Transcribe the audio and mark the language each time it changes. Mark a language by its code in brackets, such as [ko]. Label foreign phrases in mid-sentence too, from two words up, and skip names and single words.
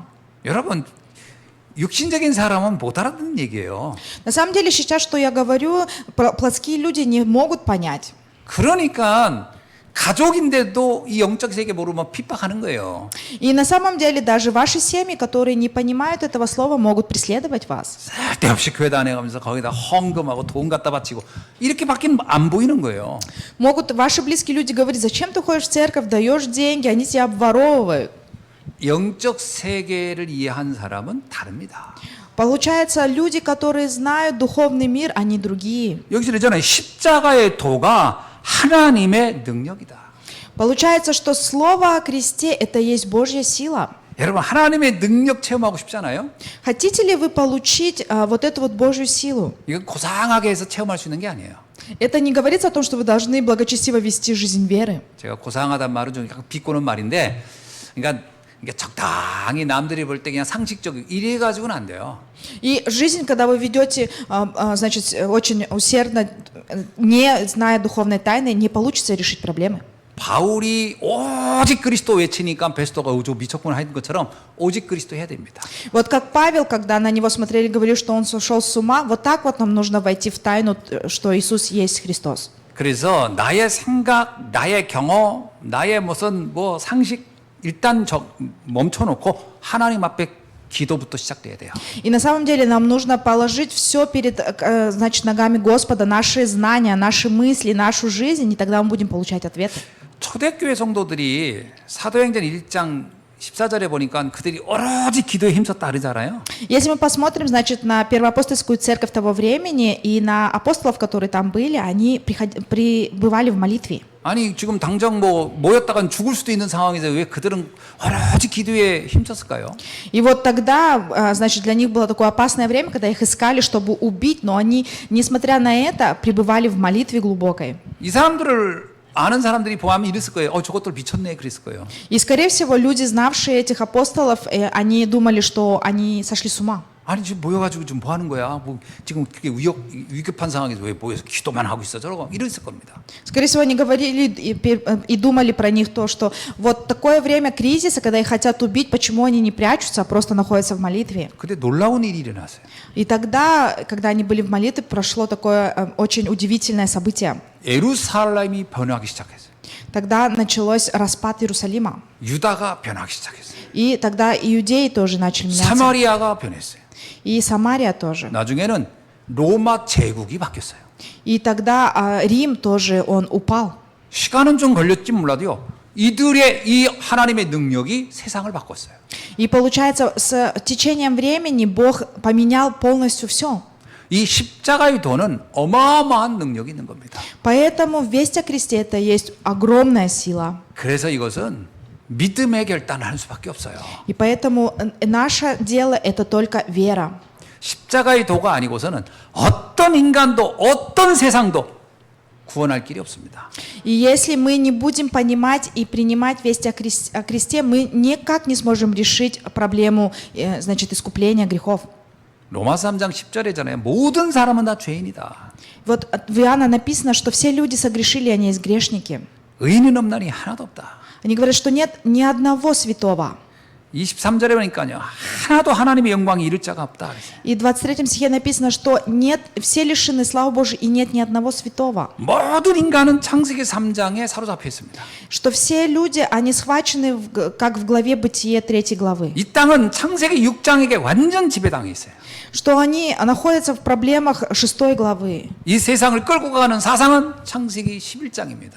[ko] 여러분, 육신적인 사람은 못 알아듣는 얘기예요. [ru] На самом деле сейчас, что я говорю, плотские люди не могут понять. [ko] 그러니까 가족인데도 이 영적 세계 모르면 핍박하는 거예요. [ru] И на самом деле даже ваши семьи, которые не понимают этого слова, могут преследовать вас. [ko] 쓸데없이 교회 다녀가면서 거기다 헌금하고 돈 갖다 바치고 이렇게밖에 안 보이는 거예요. [ru] Могут ваши близкие люди говорить, зачем ты ходишь в церковь, даешь деньги, они тебя обворовывают. [ko] 영적 세계를 이해한 사람은 다릅니다. [ru] Получается, люди, которые знают духовный мир, они другие. [ko] 여기서 그러잖아요. 십자가의 도가 하나님의 능력이다. [ru] Получается, что слово о кресте — это есть Божья сила. [ko] 여러분, 하나님의 능력 체험하고 싶잖아요. [ru] Хотите ли вы получить вот эту вот Божью силу? [ko] 이건 고상하게 해서 체험할 수 있는 게 아니에요. [ru] Это не говорится о том, что вы должны благочестиво вести жизнь веры. [ko] 제가 고상하다는 말은 좀 약간 비꼬는 말인데, 그러니까 이게 적당히 남들이 볼 때 그냥 상식적이고 이래 가지고는 안 돼요. [ru] И жизнь, когда вы ведете, значит, очень усердно, не зная духовной тайны, не получится решить проблемы. [ko] 바울이 오직 그리스도 외치니까 베스도가 미쳤구나 하는 것처럼 오직 그리스도 해야 됩니다. [ru] Вот как Павел, когда на него смотрели, говорили, что он сошел с ума, вот так вот нам нужно войти в тайну, что Иисус есть Христос. [ko] 그래서 나의 생각, 나의 경험, 나의 무슨 상식 일단 멈춰놓고 하나님 앞에 기도부터 시작돼야 돼요. [ru] И на самом деле нам нужно положить все перед, значит, ногами Господа, наши знания, наши мысли, нашу жизнь, и тогда мы будем получать ответы. [ko] 초대교회 성도들이 사도행전 1장 14절에 보니까 그들이 오로지 기도에 힘썼다 그러잖아요. [ru] Если мы посмотрим, значит, на первоапостольскую церковь того времени и на апостолов, которые там были, они пребывали в молитве. [ko] 아니 지금 당장 뭐 모였다간 죽을 수도 있는 상황에서 왜 그들은 오로지 기도에 힘썼을까요? [ru] И вот тогда, значит, для них было такое опасное время, когда их искали, чтобы убить, но они, несмотря на это, пребывали в молитве глубокой. [ko] 이 사람들을 아는 사람들이 보면 이랬을 거예요. 저것들 미쳤네 그랬을 거예요. [ru] И, скорее всего, люди, знавшие этих апостолов, они думали, что они сошли с ума. [ko] 아니 지금 모여가지고 지금 뭐 하는 거야? 뭐 지금 그렇게 위급한 상황에서 왜 모여서 기도만 하고 있어? 저러고 이랬을 겁니다. [ru] Скорее всего, они говорили и думали про них то, что вот такое время кризиса, когда их хотят убить, почему они не прячутся, а просто находятся в молитве. [ko] 근데 놀라운 일이 일어났어요. [ru] И тогда, когда они были в молитве, прошло такое очень удивительное событие. [ko] 예루살렘이 변하기 시작했어요. [ru] Тогда началось распад Иерусалима. [ko] 유다가 변하기 시작했어요. [ru] И тогда иудеи тоже начали меняться. [ko] 사마리아가 변했어요. [ru] И Самария тоже. [ko] 나중에는 로마 제국이 바뀌었어요. [ru] И тогда Рим тоже, он упал. [ko] 시간은 좀 걸렸지 몰라도요. 이들의 이 하나님의 능력이 세상을 바꿨어요. [ru] И получается, с течением времени Бог поменял полностью все. [ko] 이 십자가의 도는 어마어마한 능력이 있는 겁니다. [ru] Поэтому весть о кресте это есть огромная сила. [ko] 그래서 이것은 믿음의 결단을 할 수밖에 없어요. [ru] И поэтому наше дело это только вера. [ko] 십자가의 도가 아니고서는 어떤 인간도 어떤 세상도 구원할 길이 없습니다. [ru] И если мы не будем понимать и принимать весть о кресте, мы никак не сможем решить проблему, значит, искупления грехов. [ko] 로마서 3장 10절에잖아요. 모든 사람은 다 죄인이다. [ru] Вот в Иоанна написано, что все люди согрешили, они есть грешники. [ko] 의인은 없나니 하나도 없다. [ru] Они говорят, что нет ни одного святого. [ko] 23절에 보니까요. 하나도 하나님의 영광이 이룰 자가 없다. [ru] И в 23 стихе написано, что нет, все лишены славы Божией, и нет ни одного святого. [ko] 모든 인간은 창세기 3장에 사로잡혀 있습니다. [ru] Что все люди, они схвачены, как в главе Бытие 3 главы. [ko] 이 땅은 창세기 6장에게 완전 지배당해 있어요. [ru] Что они находятся в проблемах 6 главы. [ko] 이 세상을 끌고 가는 사상은 창세기 11장입니다.